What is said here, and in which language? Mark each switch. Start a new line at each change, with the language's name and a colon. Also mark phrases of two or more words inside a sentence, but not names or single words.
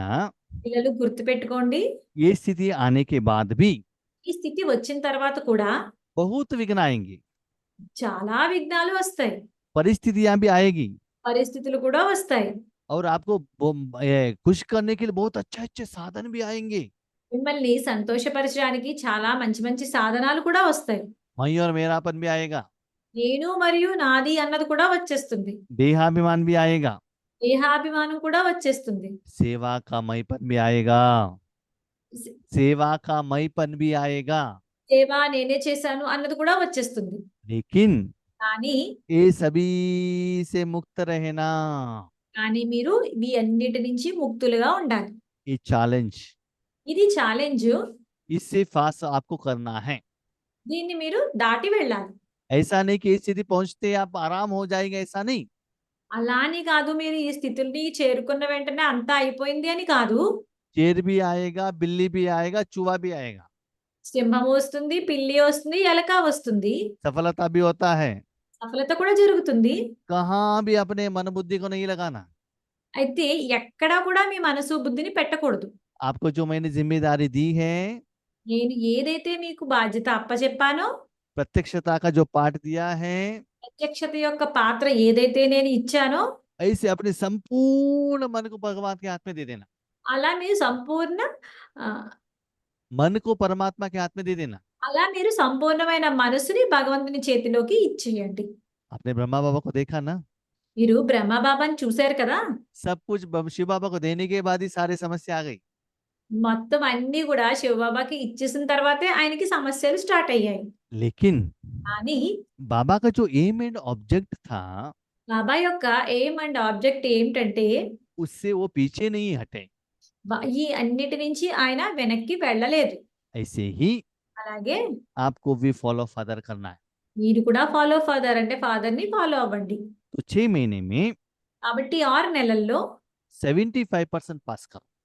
Telugu: పిల్లలు గుర్తుపెట్టుకోండి,
Hindi: ये स्थिति आने के बाद भी
Telugu: ఈ స్థితి వచ్చిన తర్వాత కూడా
Hindi: बहुत विघ्न आएंगे,
Telugu: చాలా విఘ్నాలు వస్తాయి,
Hindi: परिस्थितियां भी आएगी,
Telugu: పరిస్థితులు కూడా వస్తాయి.
Hindi: और आपको खुश करने के लिए बहुत अच्छे अच्छे साधन भी आएंगे।
Telugu: మిమ్మల్ని సంతోషపరచడానికి చాలా మంచి మంచి సాధనాలు కూడా వస్తాయి.
Hindi: मैं और मेरापन भी आएगा,
Telugu: నేను మరియు నాది అన్నది కూడా వచ్చేస్తుంది.
Hindi: देहाभिमान भी आएगा,
Telugu: దేహాభిమానం కూడా వచ్చేస్తుంది.
Hindi: सेवा का मईपन भी आएगा, सेवा का मईपन भी आएगा।
Telugu: సేవ నేనే చేశాను అన్నది కూడా వచ్చేస్తుంది.
Hindi: लेकिन
Telugu: కానీ
Hindi: ये सभी से मुक्त रहना,
Telugu: మీరు ఈ అన్నిటి నుంచి ముక్తులుగా ఉండాలి.
Hindi: ये चैलेंज,
Telugu: ఇది ఛాలెంజ్.
Hindi: इससे फास्ट आपको करना है।
Telugu: దీన్ని మీరు దాటి వెళ్ళాలి.
Hindi: ऐसा नहीं कि इस स्थिति पहुंचते आप आराम हो जाएगा, ऐसा नहीं।
Telugu: అలా అని కాదు, మీరు ఈ స్థితిని చేరుకున్న వెంటనే అంతా అయిపోయింది అని కాదు.
Hindi: शेर भी आएगा, बिल्ली भी आएगा, चूहा भी आएगा,
Telugu: సింహం వస్తుంది, పిల్లి వస్తుంది, ఎలక వస్తుంది,
Hindi: सफलता भी होता है।
Telugu: సఫలత కూడా జరుగుతుంది.
Hindi: कहाँ भी अपने मन बुद्धि को नहीं लगाना।
Telugu: అయితే ఎక్కడా కూడా మీ మనసు బుద్ధిని పెట్టకూడదు.
Hindi: आपको जो मैंने जिम्मेदारी दी है,
Telugu: నేను ఏదైతే మీకు బాధ్యత అప్పచెప్పానో,
Hindi: प्रत्यक्षता का जो पाठ दिया है,
Telugu: ప్రత్యక్షత యొక్క పాత్ర ఏదైతే నేను ఇచ్చానో,
Hindi: ऐसे अपने संपूर्ण मन को भगवान के हाथ में दे देना,
Telugu: అలా మీరు సంపూర్ణ
Hindi: मन को परमात्मा के हाथ में दे देना।
Telugu: అలా మీరు సంపూర్ణమైన మనసుని భగవంతుని చేతిలోకి ఇచ్చేయండి.
Hindi: आपने ब्रह्मा बाबा को देखा ना,
Telugu: మీరు బ్రహ్మబాబాని చూశారు కదా,
Hindi: सब कुछ शिव बाबा को देने के बाद ही सारी समस्या आ गई।
Telugu: మొత్తం అన్ని కూడా శివబాబాకి ఇచ్చేసిన తర్వాతే ఆయనకి సమస్యలు స్టార్ట్ అయ్యాయి.
Hindi: लेकिन
Telugu: కానీ
Hindi: बाबा का जो
English: aim and object
Hindi: था,
Telugu: బాబా యొక్క
English: aim and object
Telugu: ఏమిటంటే,
Hindi: उससे वो पीछे नहीं హटे।
Telugu: ఈ అన్నిటి నుంచి ఆయన వెనక్కి వెళ్ళలేదు.
Hindi: ऐसे ही
Telugu: అలాగే
Hindi: आपको भी
English: follow father
Hindi: करना है।
Telugu: మీరు కూడా
English: follow father
Telugu: అంటే ఫాదర్ ని ఫాలో అవ్వండి.
Hindi: तो 6 महीने में
Telugu: కాబట్టి 6 నెలల్లో
Hindi: 75% पास करो,